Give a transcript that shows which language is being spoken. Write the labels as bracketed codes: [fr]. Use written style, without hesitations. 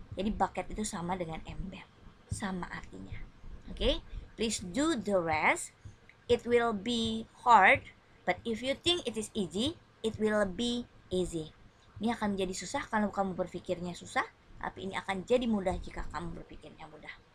[id] Jadi bucket itu sama dengan ember. Sama artinya. [en] Oke, please do the rest. It will be hard, but if you think it is easy, it will be easy. [id] Ini akan menjadi susah kalau kamu berpikirnya susah, tapi ini akan jadi mudah jika kamu berpikirnya mudah.